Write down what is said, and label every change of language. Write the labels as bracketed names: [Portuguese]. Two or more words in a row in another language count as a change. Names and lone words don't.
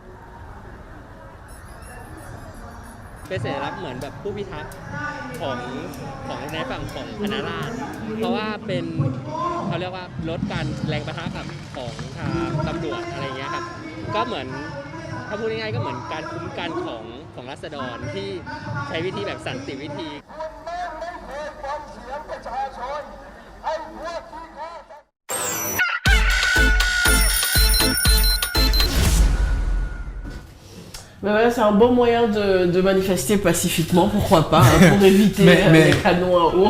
[Thai] เป็นสัญลักษณ์เหมือนแบบผู้พิทักษ์ของในฝั่งของคณะราษฎรเพราะว่าเป็นเขาเรียกว่าลดการแรงปะทะกับของทางตำรวจอะไรเงี้ยครับก็เหมือนถ้าพูดง่ายๆก็เหมือนการคุ้มกันของราษฎรที่ใช้วิธีแบบสันติวิธี [French] Mais voilà, c'est un bon moyen de manifester pacifiquement, pourquoi pas, hein, pour éviter les canons à eau.